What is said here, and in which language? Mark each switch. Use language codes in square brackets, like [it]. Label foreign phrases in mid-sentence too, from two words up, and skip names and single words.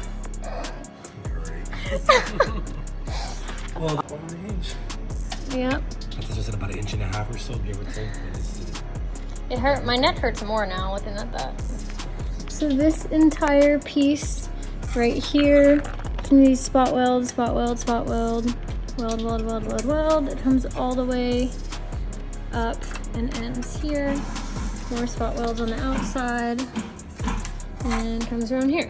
[en] Well, Yep. this was about an inch and a half or so, give or take. It hurt. My neck hurts more now looking at that. So this entire piece right here, these spot weld, spot weld, spot weld, weld, weld, weld, weld, weld. It comes all the way up and ends here. More spot welds on the outside and comes around here.